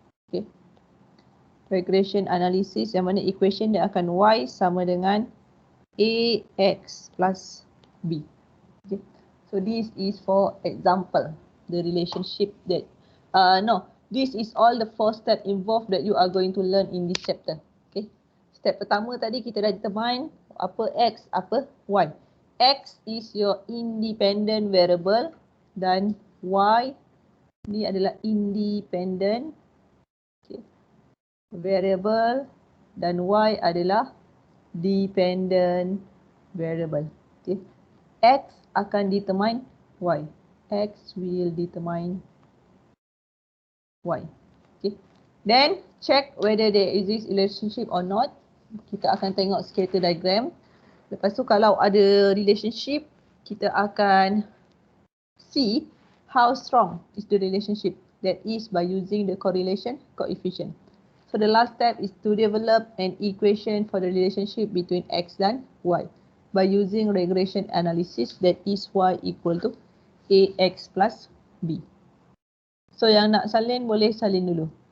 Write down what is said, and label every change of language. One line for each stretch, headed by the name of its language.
Malay: Okay, regression analysis yang mana equation dia akan Y sama dengan AX plus B.
English: Okay, so this is for example. the relationship that this is all the 4 steps involved that you are going to learn in this chapter.
Malay: Okay. Step pertama tadi kita dah determine apa X, apa Y.
English: X is your independent variable
Malay: dan Y ni adalah independent variable dan Y adalah dependent variable. Okay. X akan determine Y.
English: X will determine Y.
Malay: Okay.
English: Then check whether there exists relationship or not.
Malay: Kita akan tengok scatter diagram. Lepas tu kalau ada relationship, kita akan
English: see how strong is the relationship. That is by using the correlation coefficient. So the last step is to develop an equation for the relationship between X dan Y by using regression analysis, that is Y equal to AX plus B.
Malay: So yang nak salin boleh salin dulu.